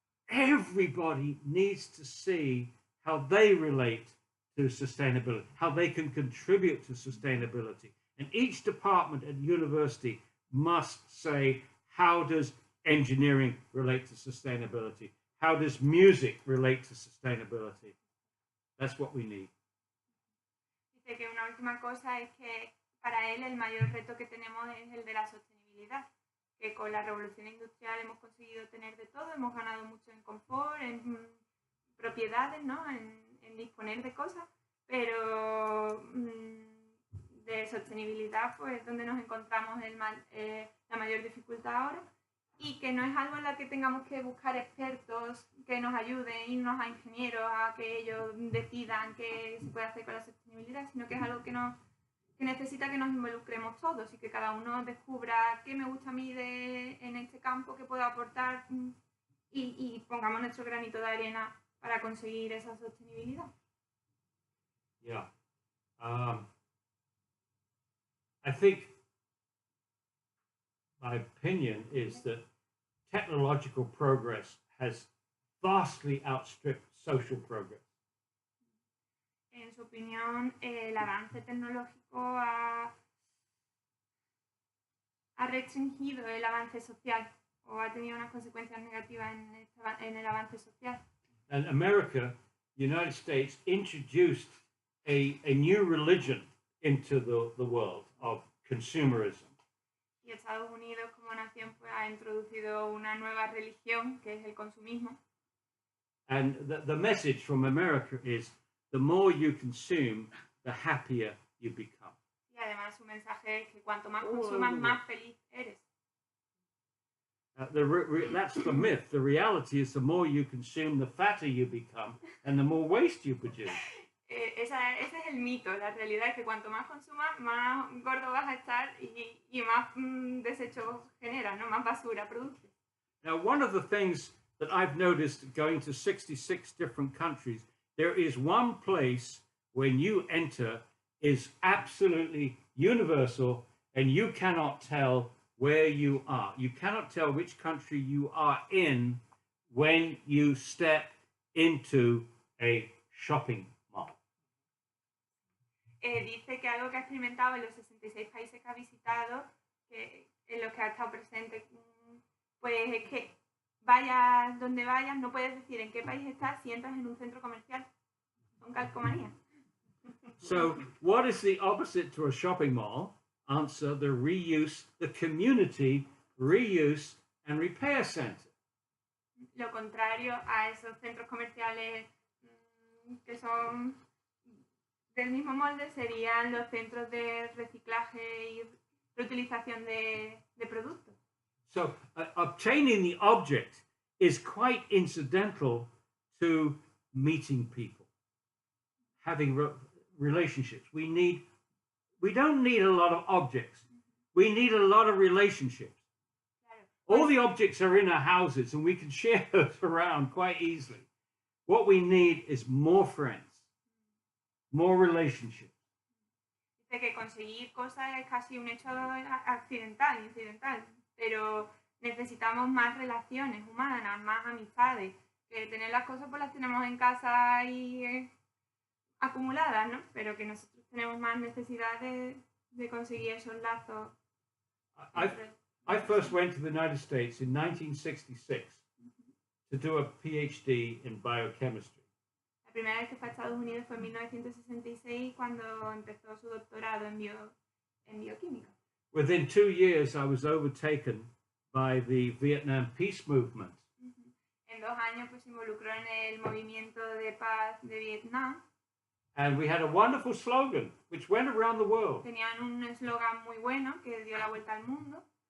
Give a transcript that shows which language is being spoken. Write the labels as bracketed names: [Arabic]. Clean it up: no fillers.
[English] Everybody needs to see how they relate to sustainability, how they can contribute to sustainability. And each department at university must say, how does engineering relate to sustainability? How does music relate to sustainability? That's what we need. [Spanish] Dice que una última cosa es que para él el mayor reto que tenemos es el de la sostenibilidad, que con la revolución industrial hemos conseguido tener de todo, hemos ganado mucho en confort, en propiedades, ¿no? en disponer de cosas, pero de sostenibilidad pues donde nos encontramos la mayor dificultad ahora, y que no es algo en la que tengamos que buscar expertos que nos ayuden, irnos a ingenieros a que ellos decidan qué se puede hacer con la sostenibilidad, sino que es algo que necesita que nos involucremos todos y que cada uno descubra qué me gusta a mí en este campo, qué puedo aportar y pongamos nuestro granito de arena para conseguir esa sostenibilidad. [English] Yeah. I think my opinion is that technological progress has vastly outstripped social progress. [Spanish] En su opinión, el avance tecnológico ha restringido el avance social o ha tenido unas consecuencias negativas en el avance social. [English] And America, United States, introduced a new religion into the world of consumerism. [Spanish] Y Estados Unidos como nación pues, ha introducido una nueva religión que es el consumismo. [English] And the message from America is the more you consume, the happier you become. [Spanish] Y además su mensaje es que cuanto más consumas, más feliz eres. [English] That's the myth. The reality is the more you consume, the fatter you become and the more waste you produce. [Spanish] Ese es el mito. La realidad es que cuanto más consumas, más gordo vas a estar y más desechos generas, ¿no? Más basura produces. [English] Now, one of the things that I've noticed going to 66 different countries, there is one place when you enter is absolutely universal and you cannot tell where you are. You cannot tell which country you are in when you step into a shopping mall. [Spanish] Dice que algo que ha experimentado en los 66 países que ha visitado, que en los que ha estado presente, pues es que vayas donde vayas, no puedes decir en qué país estás si entras en un centro comercial. Son calcomanías. [English] So, what is the opposite to a shopping mall? Answer: the reuse, the community reuse and repair center. [Spanish] Lo contrario a esos centros comerciales que son del mismo molde serían los centros de reciclaje y reutilización de productos. [English] So, obtaining the object is quite incidental to meeting people, having relationships. We don't need a lot of objects. We need a lot of relationships. All the objects are in our houses and we can share those around quite easily. What we need is more friends, more relationships. [Spanish] Dice que conseguir cosas es casi un hecho accidental, incidental, pero necesitamos más relaciones humanas, más amistades. Que tener las cosas pues las tenemos en casa y acumuladas, ¿no? Pero que nosotros tenemos más necesidad de conseguir esos lazos. [English] I first went to the United States in 1966 to do a PhD in biochemistry. [Spanish] La primera vez que fue a Estados Unidos fue en 1966 cuando empezó su doctorado en bioquímica. [English] Within 2 years, I was overtaken by the Vietnam peace movement. [Spanish] En 2 años pues se involucró en el movimiento de paz de Vietnam. [English] And we had a wonderful slogan which went around the world. [Spanish] Tenían un eslogan muy bueno que dio la vuelta al mundo.